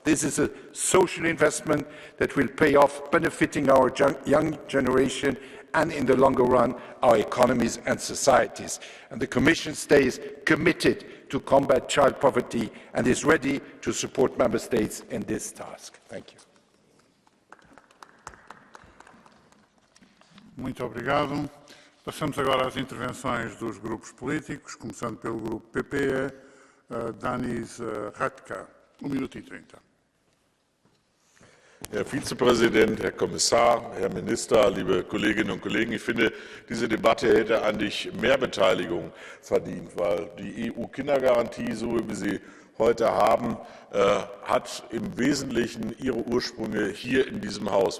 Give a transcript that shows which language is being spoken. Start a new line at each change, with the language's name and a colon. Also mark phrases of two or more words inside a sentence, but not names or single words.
English: This is a social investment that will pay off, benefiting our young generation and in the longer run, our economies and societies. And the Commission stays committed to combat child poverty and is ready to support Member States in this task. Thank you.
Portuguese: Muito obrigado. Passamos agora às intervenções dos grupos políticos, começando pelo grupo PPE, Danis Radka.
German: 1 Minute 30. Herr Vizepräsident, Herr Kommissar, Herr Minister, liebe Kolleginnen und Kollegen, ich finde, diese Debatte hätte eigentlich mehr Beteiligung verdient, weil die EU-Kindergarantie, so wie wir sie heute haben, hat im Wesentlichen ihre Ursprünge hier in diesem Haus.